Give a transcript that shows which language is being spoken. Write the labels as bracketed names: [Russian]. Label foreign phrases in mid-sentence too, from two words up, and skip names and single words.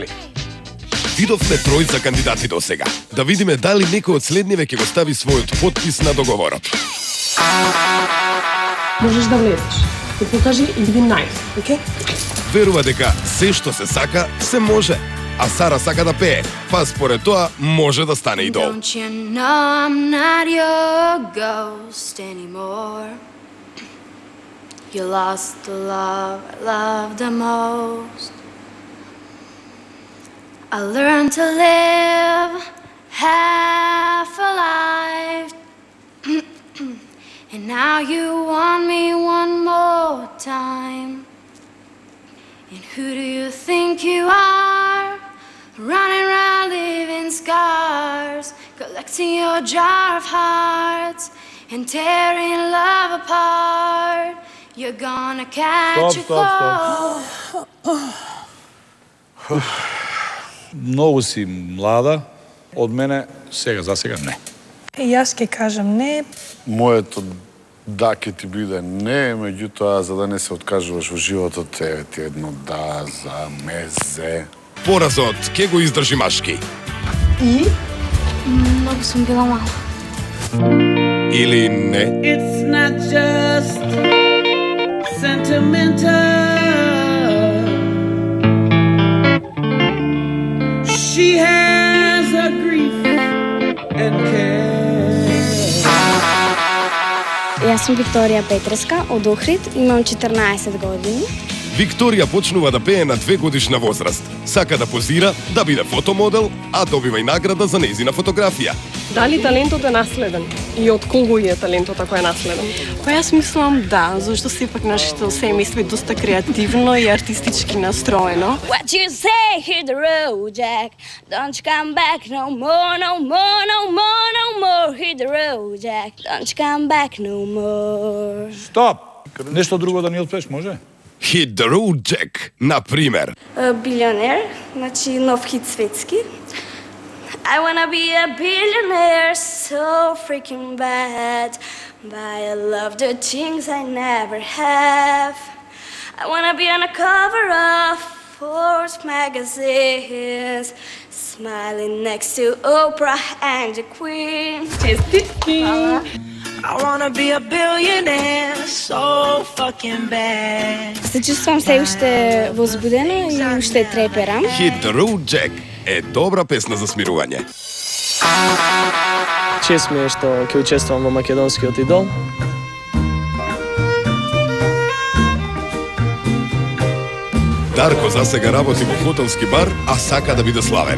[Macedonian] Видовме тројца кандидати до сега. Да видиме дали некој од следниве ќе го стави својот подпис на договорот. Можеш да влезеш. Ти покажи и види [English] nice, okay? [Macedonian] Верува дека се што се сака, се може. А Сара сака да пее, па според тоа може да стане идол. [English] Don't you know I'm not your ghost anymore? You lost the love I loved the most. I learned to live half a life. And now you want me one more time. And who do you think you are? Running around leaving scars, collecting your jar of hearts and tearing love apart. You're gonna catch a cold. [Macedonian] Многу си млада, од мене сега за сега не. И јас ќе кажам не. Моето да ќе ти биде не, меѓутоа за да не се откажуваш во животот, еве ти едно да за мезе. Поразот ќе го издржи машки. И? Многу сум била мала. Или не? [English] It's not just sentimental. She has a grief and care. [Macedonian] Јас сум Викторија Петреска од Охрид, имам 14 години. Викторија почнува да пее на 2-годишна возраст. Сака да позира, да биде фотомодел, а добива и награда за нејзина фотографија. Дали талентот е наследен? И од кого е талентот ако е наследен? Па јас мислам да, зашто сепак нашето семејство е доста креативно и артистички настроено. [English] What you say, hit the road, Jack. Don't you come back no more, no more, no more, no more. Hit the road, Jack. Don't you come back no more. [Macedonian] Стоп! Нешто друго да ни отпееш, може? [English] Hit the road, Jack, [Macedonian] например. Билионер, значи нов хит светски. [English] I wanna be a billionaire so freaking bad. But I love the things I never have. I wanna be on a cover of Forbes magazines, smiling next to Oprah and the Queen. [Macedonian] Честитки! [English] I wanna be a billionaire so fucking bad. [Macedonian] Се чувствам се уште возбудена и уште треперам. Hit the road, Jack е добра песна за смирување. Чест ми е што ќе учествувам во македонскиот идол. Дарко засега работи во хотелски бар, а сака да биде славен.